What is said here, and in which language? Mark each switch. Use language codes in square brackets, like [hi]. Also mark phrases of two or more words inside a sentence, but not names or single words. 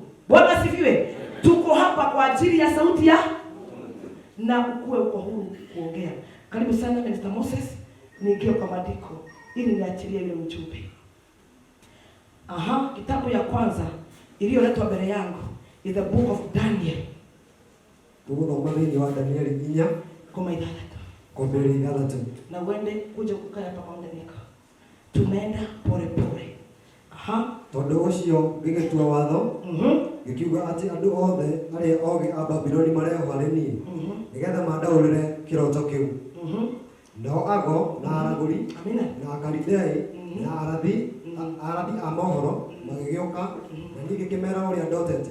[sw] Bwana asifiwe. Tuko hapa kwa ajili ya sauti ya na ukue uko huru kuongea. Karibu sana Mr. Moses, niingie kwa maandiko ili niachilie ile ujumbe. Kitabu ya kwanza iliyoletwa mbele yangu [en] is the book of Daniel. [ki] Tuguthoma thĩinĩ wa Danieli 4 kwambĩrĩria 3. [sw] Na uende kuja kukaa pamoja niko. Tunaenda pole pole. [ki] Tondũ ũcio ngĩgĩtua watho, ngĩkiuga atĩ andũ othe arĩa ogĩ a Babuloni mareohwo harĩ niĩ, nĩgetha mandaũrĩre kĩroto kĩu. Nao Ago na aragũri na Akalidei na arathi a mohoro magĩgĩũka, na niĩ ngĩkĩmera ũrĩa ndotete.